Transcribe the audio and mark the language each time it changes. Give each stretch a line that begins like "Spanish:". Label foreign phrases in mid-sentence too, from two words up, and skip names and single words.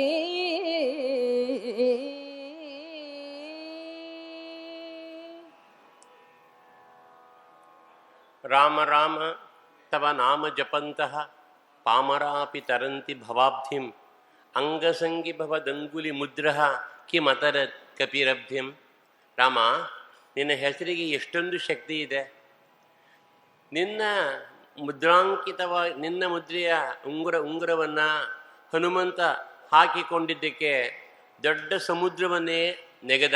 Sanskrit: राम राम तव नाम जपंतः पामरापि तरन्ति भवाब्धिं अंगसंगी भवದಂಗುಲಿ ಮುದ್ರಃ ಕಿಮತರ ಕಪಿರಬ್ಧಿಂ.
Kannada: ರಾಮ, ನಿನ್ನ ಹೆಸರಿಗೆ ಎಷ್ಟೊಂದು ಶಕ್ತಿ ಇದೆ. ನಿನ್ನ ನಿನ್ನ ಮುದ್ರೆಯ ಉಂಗುರವನ್ನು ಹನುಮಂತ ಹಾಕಿಕೊಂಡಿದ್ದಕ್ಕೆ ದೊಡ್ಡ ಸಮುದ್ರವನ್ನೇ ನೆಗೆದ.